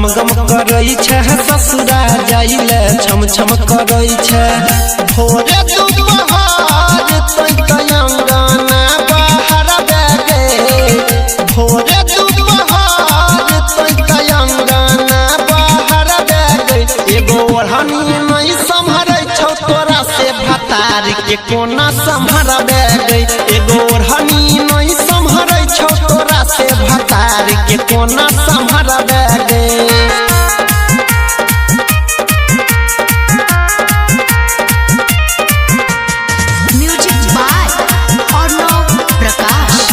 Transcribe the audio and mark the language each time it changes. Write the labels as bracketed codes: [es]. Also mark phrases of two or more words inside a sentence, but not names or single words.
[mai] गम करै छै ससुरा जाइले छम छम करै छै भोरे दुपहर तै अंगना बाहर बेगे भोरे दुपहर तै अंगना बाहर बेगे एगो ओढ़नी नहीं संभरै छौ तोरा से भतार के कोना संभरबे गई एगो ओढ़नी नहीं संभरै छौ तोरा से भतार के कोना संभरबे गई। [en] Music by Arnav Prakash.